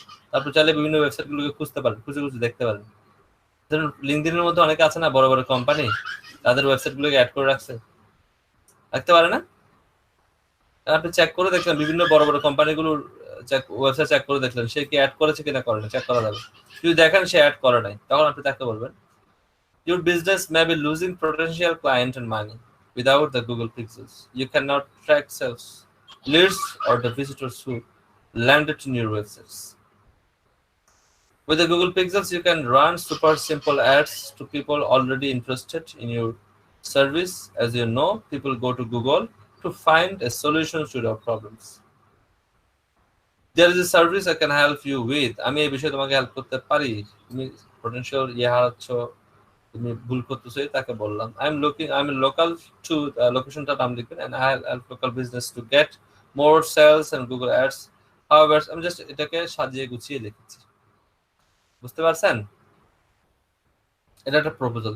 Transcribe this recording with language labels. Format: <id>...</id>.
<bn>তারপর চাইলে বিভিন্ন ওয়েবসাইটগুলোকে খুঁজতে পারেন, খুঁজে খুঁজে দেখতে পারেন। ধরুন লিঙ্কডইনের মধ্যে অনেকে আছে না, বড় বড় কোম্পানি, তাদের ওয়েবসাইটগুলোকে অ্যাড করে রাখছে, রাখতে পারে না? আপনি চেক করে দেখলেন বিভিন্ন বড় বড় কোম্পানিগুলোর ওয়েবসাইট চেক করে দেখলেন সে কি অ্যাড করেছে কিনা করেনি, চেক করা যাবে। যদি দেখেন সে অ্যাড করে নাই, তখন আপনি তাকে বলবেন</bn> <en>your business may be losing potential client and money without the Google Pixels. You cannot track sales, leads, or the visitors who landed in your websites. With the Google Pixels, you can run super simple ads to people already interested in your service. As you know, people go to Google to find a solution to their problems. There is a service I can help you with.</en> <bn>আমি এই বিষয়ে তোমাকে help করতে পারি, তুমি potential হারাচ্ছ, তুমি ভুল করতেছো, তাকে বললাম</bn> <en>I'm local to</en> <bn>লোকেশনটা নাম লিখবেন,</bn> <en>and I help local business to get more sales and Google ads.</en> <bn>However, আমি জাস্ট এটাকে সাজিয়ে গুছিয়ে লিখেছি, বুঝতে পারছেন? এটা একটা প্রপোজাল।</bn>